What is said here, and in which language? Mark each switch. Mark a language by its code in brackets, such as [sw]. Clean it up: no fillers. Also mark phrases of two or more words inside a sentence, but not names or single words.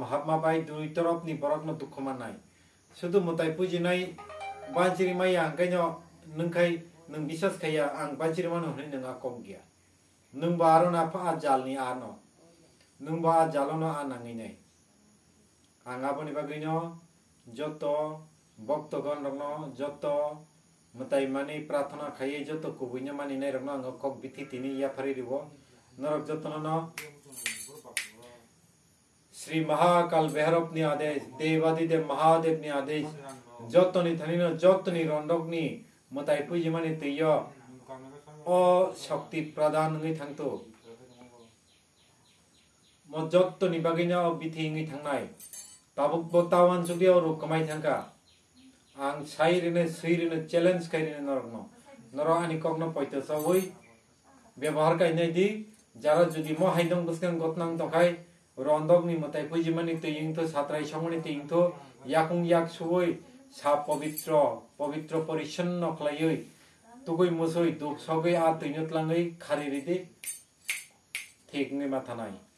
[trp] hapma bai dui torop ni borok no dukhumanai sudu mutai pujinai banjiri mai angkaino nungkai nung bisas khaya ang banjiri manu hni nunga komgia nung baro na pa jalni ano nung ba jalono anangi nai angaponi bagino joto boktogon rogno joto mutai mani prarthana khaye joto kubunya mani nai rogno ang kok bithi tini ya phari ribo norok joto no श्री महाकाल भैरव नि आदेश देवादिदेव महादेव नि आदेश जतनी धनिनो जतनी रंडकनी मताय पुजी माने तैयो ओ शक्ति प्रदान नङै थांतो म जतनी बागिना बिथि नङै थांनाय ताबुक बतावन जुगियाव रु कमाय थांका आं साइरिने सैरिने चैलेंज खाइरिने नरकनो नर आनि कगनो पयतो सबै व्यवहार काइनाय दि जारा जुदि म हाइदं बसकान गतनां तखाय रंदकनि मताय पुजी माने तैयिंथो सात्राय समनि तैयिंथो याकुं याक सुबै सा पवित्र पवित्र परिच्छन्न खलायै तुगै मोसै दुख सगै आ तैनतलाङै खारिरिदि थेकनि माथानाय